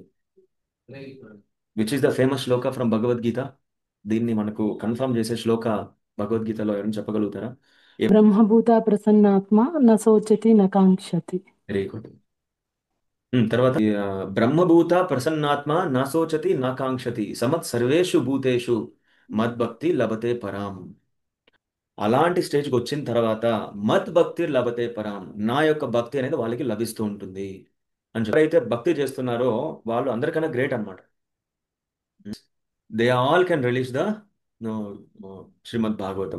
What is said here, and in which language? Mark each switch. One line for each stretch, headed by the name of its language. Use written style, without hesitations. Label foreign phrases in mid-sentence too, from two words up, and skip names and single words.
English: Which is the famous shloka from Bhagavad Gita?
Telugu: దీన్ని మనకు కన్ఫర్మ్ చేసే శ్లోక భగవద్గీతలో ఎవరైనా చెప్పగలుగుతారా?
Sanskrit: బ్రహ్మభూత ప్రసన్నాత్మ న శోచతి న కాంక్షతి.
English: very good.
Sanskrit: తర్వాత బ్రహ్మభూత ప్రసన్నాత్మ నాశోచతి నాకాంక్షతి సమత్ సర్వేషు భూతేషు మద్భక్తి లభతే పరాం.
Telugu: అలాంటి స్టేజ్కి వచ్చిన తర్వాత
Sanskrit: మత్ భక్తి లభతే పరాం,
Telugu: నా యొక్క భక్తి అనేది వాళ్ళకి లభిస్తూ ఉంటుంది అని ఎవరైతే భక్తి చేస్తున్నారో వాళ్ళు అందరికన్నా గ్రేట్ అన్నమాట.
English: They all can release the Srimad Bhagavatam.